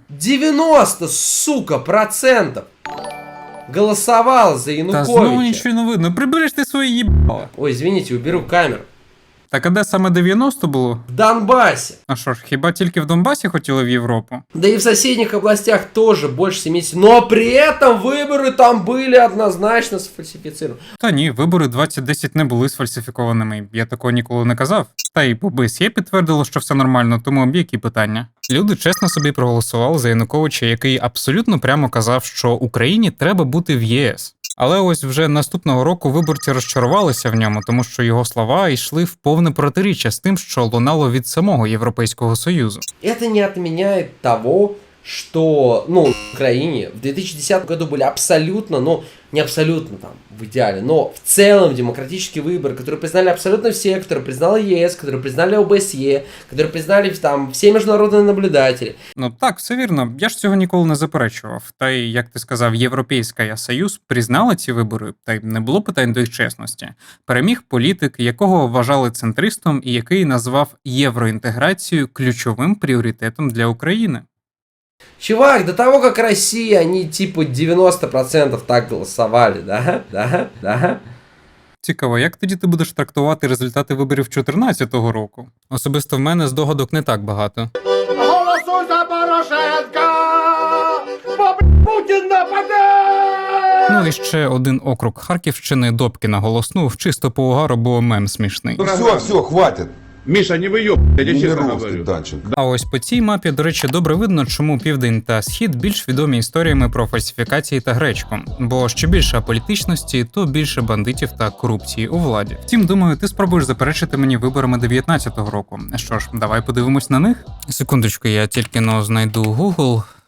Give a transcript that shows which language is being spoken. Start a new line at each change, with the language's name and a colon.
Russian: 90, сука, процентов голосовал за Януковича.
Ukrainian: Та знову нічого не видно. Прибереш ти свої їбала.
Russian: Ой, извините, уберу камеру.
Ukrainian: Так, а де саме 90 було?
Russian: В Донбассе.
Ukrainian: А що ж, хіба тільки в Донбасі хотіли в Європу?
Russian: Да и в соседних областях тоже больше 70. Но при этом выборы там были однозначно сфальсифицированы.
Ukrainian: Та ні, вибори 2010 не були сфальсифікованими. Я такого ніколи не казав. Та й ОБСЄ підтвердило, що все нормально, тому які питання? Люди чесно собі проголосували за Януковича, який абсолютно прямо казав, що Україні треба бути в ЄС. Але ось вже наступного року виборці розчарувалися в ньому, тому що його слова йшли в повне протиріччя з тим, що лунало від самого Європейського Союзу.
Russian: Это не отменяет того, что, ну, в Украине в 2010 году были абсолютно, не абсолютно там в идеале, но в целом демократические выборы, которые признали абсолютно все, которые признали ЕС, которые признали ОБСЕ, которые признали там все международные наблюдатели.
Ukrainian: Ну так, все вірно, я ж цього ніколи не заперечував. Та й, як ти сказав, Європейський Союз признала ці вибори, та й не було питань до їх чесності. Переміг політик, якого вважали центристом і який назвав євроінтеграцію ключовим пріоритетом для України.
Russian: Чувак, до того, как Россия, они типа 90% так голосовали, да?
Ukrainian: Цікаво, як тоді ти будеш трактувати результати виборів 2014 року? Особисто в мене здогадок не так багато. Голосуй за Порошенка! Бо Путін нападе! Ну і ще один округ Харківщини Добкіна голоснув чисто по угару, бо мем смішний.
Russian: Все, хватит.
Ukrainian: Миша, не вийоб, я чесно говорю. А ось по цій мапі, до речі, добре видно, чому Південь та Схід більш відомі історіями про фальсифікації та гречку. Бо що більше аполітичності, то більше бандитів та корупції у владі. Втім, думаю, ти спробуєш заперечити мені виборами 19-го року. Що ж, давай подивимось на них. Секундочку, я тільки знайду Google.